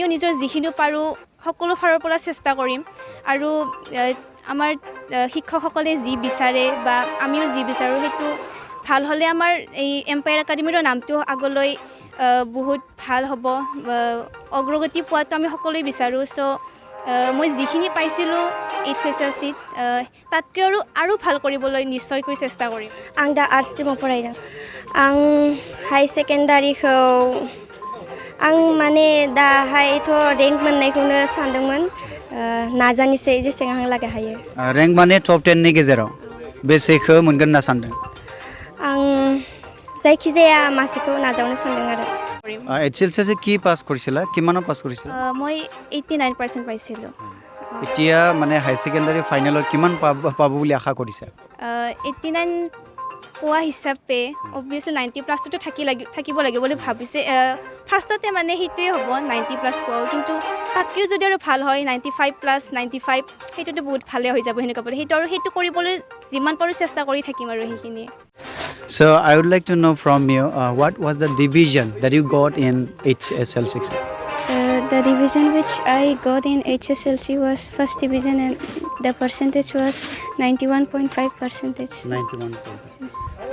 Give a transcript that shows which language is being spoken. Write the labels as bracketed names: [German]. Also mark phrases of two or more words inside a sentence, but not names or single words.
[Assamese] নিজৰ যিখিনি পাৰোঁ সকলো ফালৰ পৰা চেষ্টা কৰিম আৰু আমাৰ শিক্ষকসকলে যি বিচাৰে বা আমিও যি বিচাৰোঁ সেইটো ভাল হ'লে আমাৰ এই এম্পায়াৰ একাডেমিৰ নামটো আগলৈ বহুত ভাল হ'ব অগ্ৰগতি পোৱাটো আমি সকলোৱে বিচাৰোঁ চ' মই যিখিনি পাইছিলোঁ HSLCত তাতকৈ আৰু ভাল কৰিবলৈ নিশ্চয়কৈ চেষ্টা কৰিম [Bodo] आं दा [English] arts stream [Bodo] फरायदों आं [English] high secondary [Bodo] आं माने दाहायथ' रेंक मोननायखौनो सानदोंमोन नाजानोसै जेसेबां लागै हायो रेंक माने टप 10 नि गेजेराव बेसेखौ मोनगोन होनना सानदों आं जायखिजाया मासेखौ नाजावनो सानदों आरो [Assamese] HSLC কি পাছ কৰিছিলা কিমানৰ পাছ কৰিছিলা মই 89% পাইছিলোঁ এতিয়া মানে [English] high secondary final [Assamese] কিমান পাব বুলি আশা কৰিছা 89 পোৱা হিচাপে অবভিয়াছলি 90 প্লাছটো থাকিব লাগিব বুলি ভাবিছে ফাৰ্ষ্টতে মানে সেইটোৱে হ'ব 90 প্লাছ পোৱা কিন্তু তাতকৈও যদি আৰু ভাল হয় 95 প্লাছ 95 সেইটোতো বহুত ভালে হৈ যাব সেনেকুৱা বুলি সেইটো কৰিবলৈ যিমান পাৰোঁ চেষ্টা কৰি থাকিম আৰু সেইখিনি [English] So I would like to know from you what was the division that you got in HSLC The division which I got in HSLC was first division and the percentage was 91.5%. 91%.